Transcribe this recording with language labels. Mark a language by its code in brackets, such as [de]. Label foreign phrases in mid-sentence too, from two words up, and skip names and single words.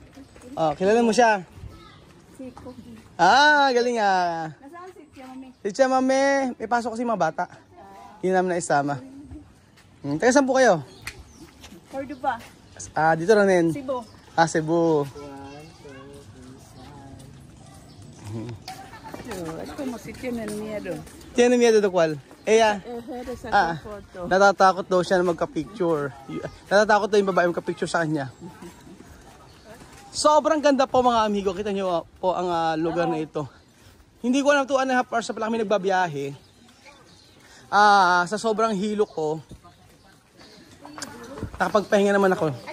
[tl] Oh, kilala mo siya? Si Cookie. Galing ah. Nasaan si Tia Mami? Si Tia Mami, may pasok kasi mga bata. Hindi namin na isama. Taga saan po kayo? Cordoba. Dito lang din. Cebu. Cebu. [es] Es como si tienen miedo. Tiene miedo do cual? Ella. [tl] Sa photo. Natatakot daw siya na magka-picture. Natatakot daw yung babae magka-picture sa kanya. Sobrang ganda po mga amigo. Kita nyo po ang lugar na ito. Hindi ko alam 2.5 hours pa lang kami nagbabiyahe. Sa sobrang hilo ko, nakapagpahinga naman ako.